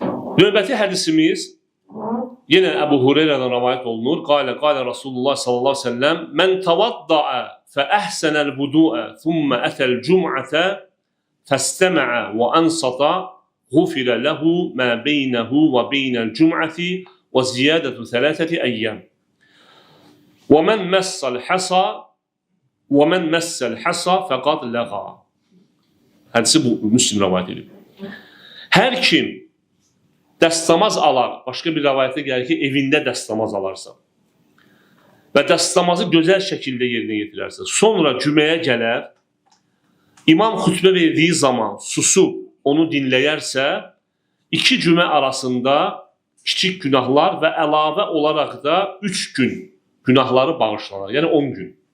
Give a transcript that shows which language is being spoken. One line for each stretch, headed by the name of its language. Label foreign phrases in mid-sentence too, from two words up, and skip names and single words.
Azerbaijani: Növbəti hədisimiz yenə Əbu Hüreyrədən rivayet olunur.
Arabic: قال رسول الله صلى الله عليه وسلم من توضأ فأحسن الوضوء ثم أتى الجمعة فاستمع وأنصت, غفر له ما بينه وبين الجمعة وزيادة 3 أيام. ومن مس الحصى فقد لغا."
Azerbaijani: Hədisi bu Müslim rivayet edib. Hər kim dəstəmaz alar, başqa bir rivayətdə gəlir ki, evində dəstəmaz alarsa və dəstəmazı gözəl şəkildə yerinə yetirərsə, sonra cüməyə gələr, imam xütbə verdiyi zaman susub onu dinləyərsə, 2 cümə arasında kiçik günahlar və əlavə olaraq da 3 gün günahları bağışlanır, yəni 10 gün.